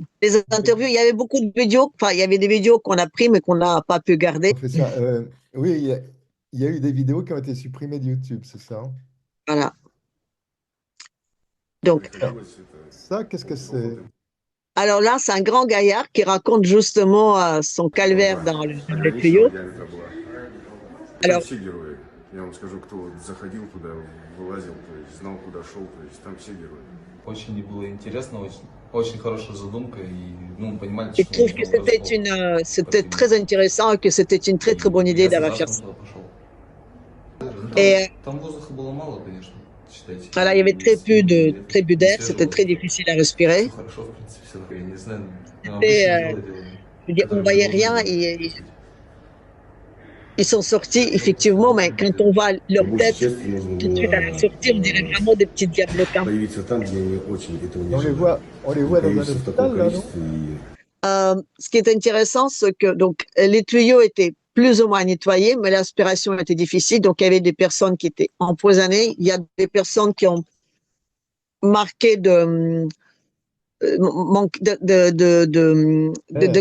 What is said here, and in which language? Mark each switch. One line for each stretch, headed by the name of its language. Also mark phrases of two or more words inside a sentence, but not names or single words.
French: Les interviews, il y avait beaucoup de vidéos, enfin, il y avait des vidéos qu'on a pris, mais qu'on n'a pas pu garder. On fait ça. Oui, il y a eu des vidéos qui ont été supprimées de YouTube, c'est ça, hein? Voilà. Donc, Alors, ça, qu'est-ce que c'est? alors là, c'est un grand gaillard qui raconte justement son
Russian: Ну
French: calvaire
Russian: да,
French: dans le
Russian: ограниченного
French: tuyau.
Russian: диаметра была. Там
French: Alors,
Russian: все герои. Я вам скажу, кто вот заходил туда, вылазил, то есть знал, куда шел, то есть там все герои. Очень было интересно, очень хорошая задумка, и ну, мы понимали,
French: je
Russian: что
French: trouve que
Russian: нужно врасплох
French: c'était très
Russian: картину.
French: intéressant et que c'était une très bonne idée
Russian: Я с
French: d'avoir fait
Russian: азартом
French: ça.
Russian: туда пошел. Ну, там,
French: Et
Russian: там воздуха было мало, конечно, считайте.
French: voilà, il y avait
Russian: И стены были
French: très peu
Russian: не
French: d'air, c'était
Russian: свежего
French: très
Russian: воздуха.
French: difficile à
Russian: Все
French: respirer.
Russian: хорошо, в принципе, все. Я не знаю, ну,
French: Et,
Russian: обычные дело делали,
French: je veux dire, on
Russian: которые не
French: voyait
Russian: должны
French: rien.
Russian: были присутствовать.
French: Ils sont sortis, effectivement, mais quand on voit leur
Russian: По большей
French: tête
Russian: части нужно
French: tout de suite à la
Russian: было
French: sortie, on dirait vraiment des petits diablotins.
Russian: появиться там, где они очень этого
French: Et
Russian: не желали.
French: on les
Russian: И
French: voit dans un
Russian: появиться в таком
French: hôpital, là, non?
Russian: количестве и
French: Ce qui est intéressant, c'est que donc les tuyaux étaient plus ou moins nettoyés, mais l'aspiration était difficile. Donc il y avait des personnes qui étaient empoisonnées. Il y a des personnes qui ont marqué de manque Eh,